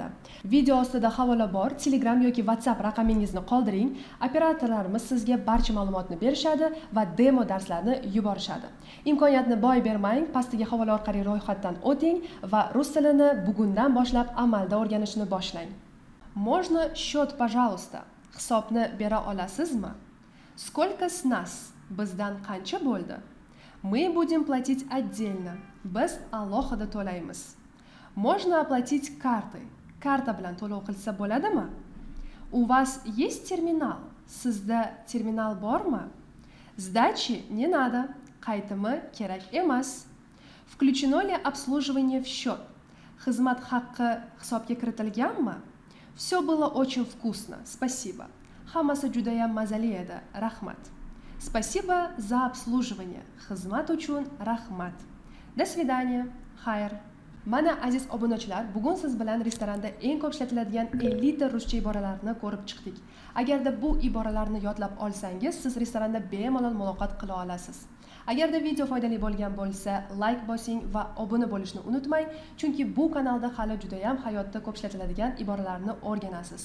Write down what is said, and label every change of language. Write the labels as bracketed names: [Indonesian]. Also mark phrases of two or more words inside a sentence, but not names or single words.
[Uzbek] Video ostida havola bor, Telegram yoki WhatsApp raqamingizni qoldiring. Operatorlarimiz sizga barcha ma'lumotni berishadi va demo darslarni yuborishadi. Imkoniyatni boy bermang, pastiga havola orqali ro'yxatdan o'ting va rus tilini bugundan boshlab amalda o'rganishni boshlang. [Russian] Можно счет, пожалуйста? [Uzbek] Hisobni bera olasizmi? [Russian] Сколько с нас? [Uzbek] Bizdan qancha bo'ldi? [Russian] Мы будем платить отдельно. [Uzbek] Biz alohida to'laymiz. [Russian] Можно оплатить картой. [Uzbek] Karta bilan to'lov qilsa bo'ladimi? [Russian] У вас есть терминал? [Uzbek] Sizda terminal bormi? [Russian] Сдачи не надо. [Uzbek] Qaytimi kerak emas. [Russian] Включено ли обслуживание в счет? [Uzbek] Xizmat haqqi hisobga kiritilganmi? [Russian] Все было очень вкусно. Спасибо. [Uzbek] Hammasi juda ham mazali edi. Rahmat. [Russian] Спасибо за обслуживание. [Uzbek] Xizmat uchun rahmat. [Russian] До свидания. [Uzbek] Xayr. Mana aziz obunachilar, bugun siz bilan restoranda eng ko'p ishlatiladigan 50 ta ruscha iboralarni ko'rib chiqdik. Agarda bu iboralarni yodlab olsangiz, siz restoranda bemalol muloqot qila olasiz. Agarda video foydali bo'lgan bo'lsa, like bosing va obuna bo'lishni unutmang, chunki bu kanalda hali juda ham hayotda ko'p ishlatiladigan iboralarni o'rganasiz.